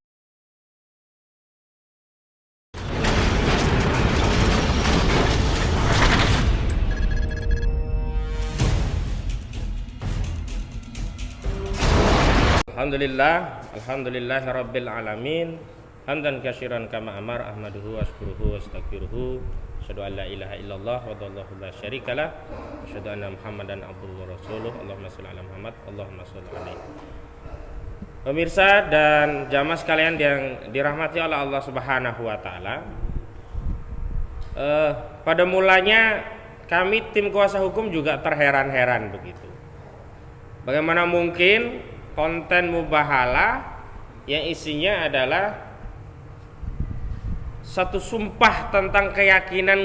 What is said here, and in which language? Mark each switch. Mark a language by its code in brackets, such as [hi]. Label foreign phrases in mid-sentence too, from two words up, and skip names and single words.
[ar] الحمد لله رب العالمين. حمدا كثيرا كما أمر أحمده وأشكره وأستغفره. أشهد أن لا إله إلا الله ولا شريك له. أشهد أن محمدا عبده ورسوله. اللهم صل على محمد، اللهم صل عليه. [id] Pemirsa dan jamaah sekalian yang dirahmati oleh [ar] الله سبحانه وتعالى. [id] Pada mulanya kami tim kuasa hukum juga terheran-heran begitu. Bagaimana mungkin konten mubahalah yang isinya adalah satu sumpah tentang keyakinan